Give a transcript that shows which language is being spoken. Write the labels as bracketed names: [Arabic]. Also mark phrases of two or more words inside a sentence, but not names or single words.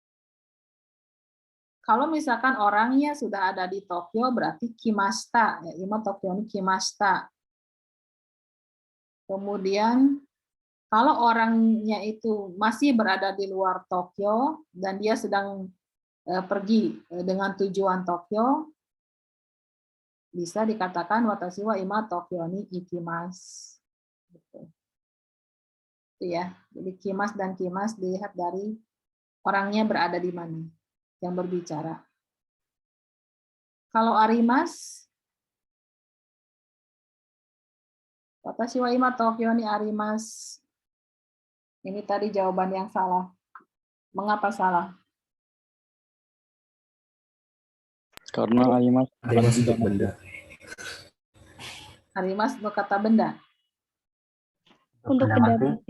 [Indonesian] Kalau misalkan orangnya sudah ada di Tokyo, berarti kimashita, ya, [Japanese] 今東京に来ました. [Indonesian] Kemudian kalau orangnya itu masih berada di luar Tokyo dan dia sedang pergi dengan tujuan Tokyo, bisa dikatakan [Japanese] 私は今東京に行きます. [Indonesian] Gitu. Itu ya. Jadi kimas dan kimas dilihat dari orangnya berada di mana yang berbicara. Kalau arimas, [Japanese] 私は今東京にあります. [Indonesian] Ini tadi jawaban yang salah. Mengapa salah? Karena arimas Arimas untuk benda. Arimas untuk kata benda. Untuk benda mati.